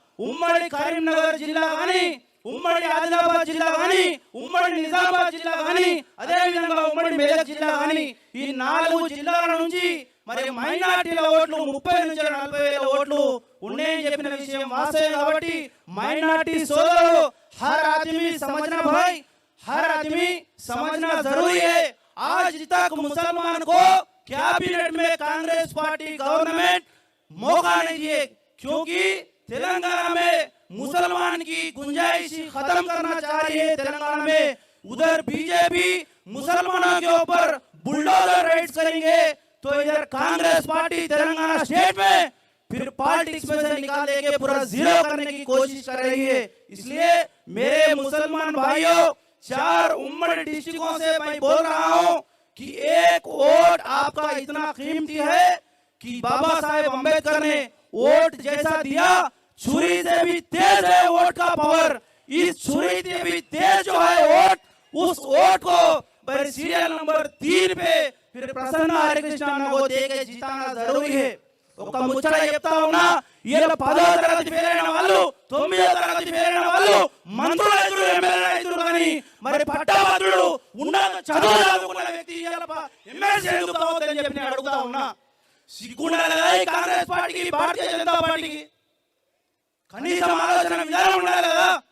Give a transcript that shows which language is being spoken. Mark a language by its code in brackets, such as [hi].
[te] ఉమ్మడి కరీంనగర్ జిల్లా కానీ, ఉమ్మడి ఆదిలాబాద్ జిల్లా కానీ, ఉమ్మడి నిజామాబాద్ జిల్లా కానీ, అదే విధంగా ఉమ్మడి మెదక్ జిల్లా కానీ, ఈ 4 జిల్లాల నుంచి మరి మైనారిటీల ఓట్లు 30 నుంచి 40 వేల ఓట్లు ఉన్నాయని చెప్పిన విషయం వాస్తవం. కాబట్టి మైనారిటీ సోదరులు [hi] हर आदमी समझना भाई, हर आदमी समझना जरूरी है. आज तक मुसलमान को कैबिनेट में कांग्रेस पार्टी गवर्नमेंट मौका नहीं दिए, क्योंकि तेलंगाना में मुसलमान की गुंजाइश खत्म करना चाह रही है. तेलंगाना में उधर बीजेपी मुसलमानों के ऊपर बुलडोजर राइड्स करेंगे, तो इधर कांग्रेस पार्टी तेलंगाना स्टेट में फिर पॉलिटिक्स में से निकाल के पूरा जीरो करने की कोशिश कर रही है. इसलिए मेरे मुसलमान भाइयों, 4 उम्मड़ी डिस्ट्रिक्टों से मैं बोल रहा हूं कि एक वोट आपका इतना कीमती है कि बाबा साहेब अम्बेडकर ने वोट जैसा दिया, छुरी से भी तेज है वोट का पावर. इस छुरी से भी तेज जो है वोट, उस वोट को सीरियल नंबर 3 पे फिर प्रसन्न हरिकृष्ण को देके जिताना जरूरी है. [te] ఒక ముచ్చట చెప్తా ఉన్నా, ఇలా 10వ తరగతి పేరైన వాళ్ళు, 9వ తరగతి పేరైన వాళ్ళు మంత్రులు ఎదురు, ఎమ్మెల్యే ఎదురు, కానీ మరి పట్టభద్రుడు ఉన్నత చదువు చదువుకున్న వ్యక్తి ఎమ్మెల్సీ ఎందుకు కావద్దని చెప్పి నేను అడుగుతా ఉన్నా. సిగ్గుండాలి కాంగ్రెస్ పార్టీకి, భారతీయ జనతా పార్టీకి కనీసం ఆలోచన విధానం ఉండాలి కదా.